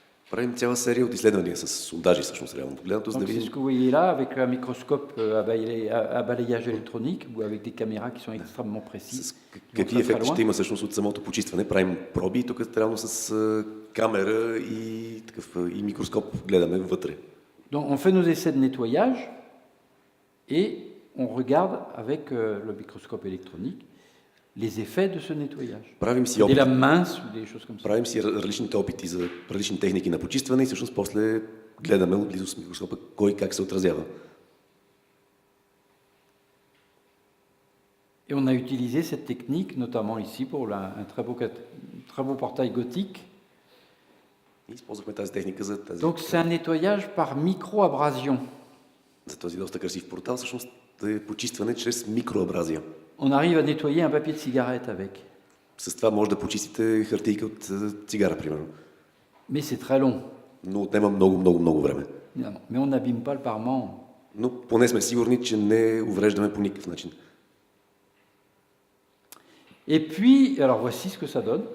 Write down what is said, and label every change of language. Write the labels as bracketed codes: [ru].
[bg] Правим цяла серия от изследвания с сондажи, всъщност реално погледнато, за да [fr] Donc c'est ce [bg] видим [fr] que vous voyez là avec un microscope à balayage électronique ou avec des caméras qui sont extrêmement précises. [bg] с какви ефекти ще има всъщност от самото почистване. Правим проби и тук реално с камера и, и микроскоп гледаме вътре. [fr] Donc on fait nos essais de nettoyage et on regarde avec le microscope électronique les effets de ce nettoyage. [bg] Правим си [fr] Des [bg] опити. [fr] lames minces ou des choses comme ça. [bg] Правим си различните опити за различни техники на почистване и всъщност после гледаме отблизо с микроскопа кой как се отразява. [fr] Et on a utilisé cette technique, notamment ici, pour un très beau portail gothique. [bg] И използвахме тази техника за тази. [fr] Donc c'est un nettoyage par micro-abrasion. [bg] За този доста красив портал всъщност е почистване чрез микроабразия. [fr] On arrive à nettoyer un papier de cigarette avec. [bg] С това може да почистите хартийка от цигара, примерно. [fr] Mais c'est très long. [bg] Но отнема много време. [fr] Non, mais on n'abîme pas le parement. [bg] Но поне сме сигурни, че не увреждаме по никакъв начин. [fr] Et puis, alors voici ce que ça donne.